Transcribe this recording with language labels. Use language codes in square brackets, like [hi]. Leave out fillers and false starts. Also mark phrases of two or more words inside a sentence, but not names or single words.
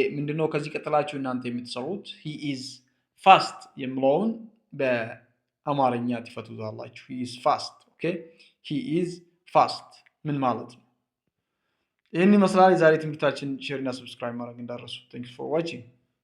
[am] ምንድነው ከዚህ ቀጥላችሁ እናንተ የምትሰሩት [en] he is fast [am] የምለውን በአማርኛ ትፈቱታላችሁ። [en] he is fast. okay he is fast [am] ምን ማለት ነው? ይህን ይመስላል የዛሬ ትምህርታችን። ሼር እና ሰብስክራይብ ማድረግ እንዳትረሱ። [en] thanks for watching.